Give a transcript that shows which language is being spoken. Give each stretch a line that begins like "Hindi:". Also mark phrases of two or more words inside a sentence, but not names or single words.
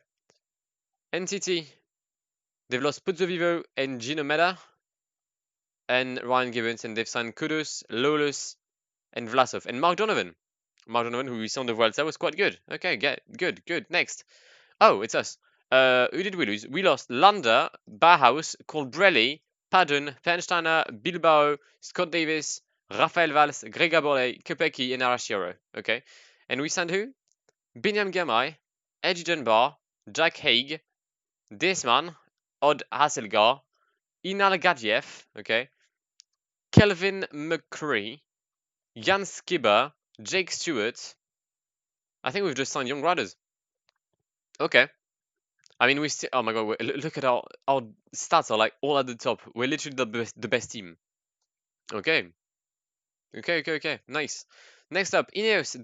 English: NTT, they've lost Pozzovivo and Gino Meda and Ryan Gibbons, and they've signed Kudus, Lawless, and Vlasov, and Mark Donovan. Mark Donovan, who we saw on the Vuelta, was quite good. Okay, good. Next. Oh, it's us. Who did we lose? We lost Landa, Bauhaus, Colbrelli, Padden, Fernsteiner, Bilbao, Scott Davis, Rafael Valls, Grega Borley, Kopecky, and Arashiro. Okay. And we signed who? Binyam Gamai, Eddie Dunbar, Jack Haig, Desman, Odd Hasselgar, Inal Gadjev, okay, Kelvin McCree, Jan Skibber, Jake Stewart. I think we've just signed young riders. Okay. I mean, we still. Oh my god! Look at our stats are like all at the top. We're literally the best team. Okay. Okay. Nice. Next up, Ineos.